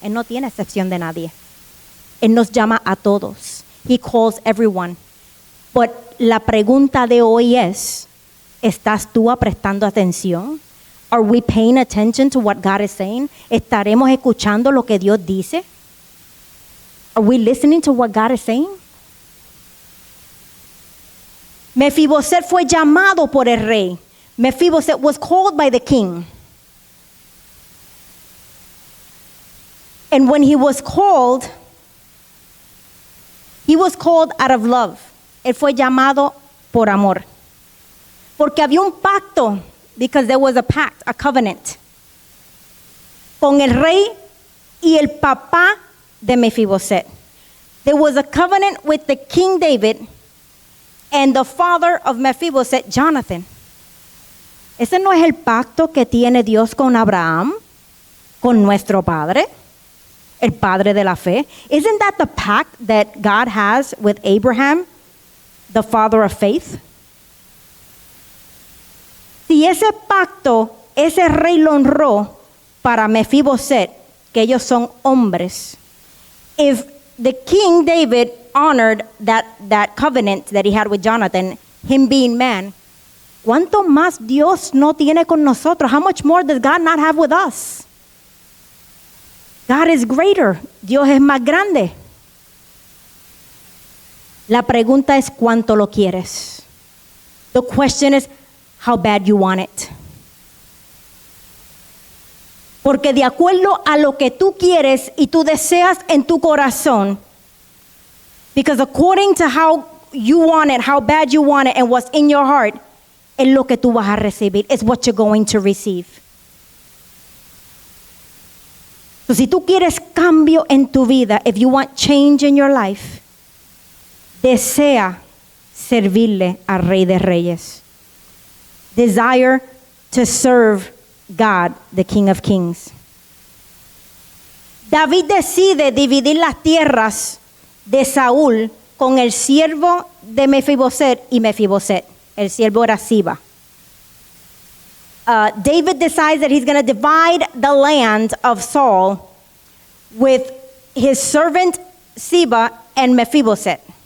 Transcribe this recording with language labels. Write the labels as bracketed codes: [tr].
[es] Él no tiene excepción de nadie. Él nos llama a todos. [en] He calls everyone. But [es] la pregunta de hoy es, ¿estás tú prestando atención? [en] Are we paying attention to what God is saying? [es] ¿Estaremos escuchando lo que Dios dice? [en] Are we listening to what God is saying? [es] Mefiboset fue llamado por el rey. [en] Mephibosheth was called by the king. And when he was called out of love. [es] Él fue llamado por amor. Porque había un pacto, [en] because there was a pact, a covenant, [es] con el rey y el papá de Mephibosheth. [en] There was a covenant with the King David and the father of Mephibosheth, Jonathan. [es] ¿Ese no es el pacto que tiene Dios con Abraham, con nuestro padre, el padre de la fe? [en] Isn't that the pact that God has with Abraham, the father of faith? [es] Si ese pacto, ese rey lo honró para Mephibosheth, que ellos son hombres. [en] If the King David honored that covenant that he had with Jonathan, him being man, [es] ¿cuánto más Dios no tiene con nosotros? [en] How much more does God not have with us? God is greater. [es] Dios es más grande. La pregunta es, ¿cuánto lo quieres? [en] The question is, how bad you want it. [es] Porque de acuerdo a lo que tú quieres y tú deseas en tu corazón, [en] because according to how you want it, how bad you want it, and what's in your heart, [es] es lo que tú vas a recibir. [en] It's what you're going to receive. [es] So, si tú quieres cambio en tu vida, [en] if you want change in your life, [es] desea servirle al Rey de Reyes. [en] Desire to serve God, the King of Kings. [es] David decide dividir las tierras de Saúl con el siervo de Mefiboset y Mefiboset. El siervo era Siba. [en] David decides that he's going to divide the land of Saul with his servant Siba and Mephiboset.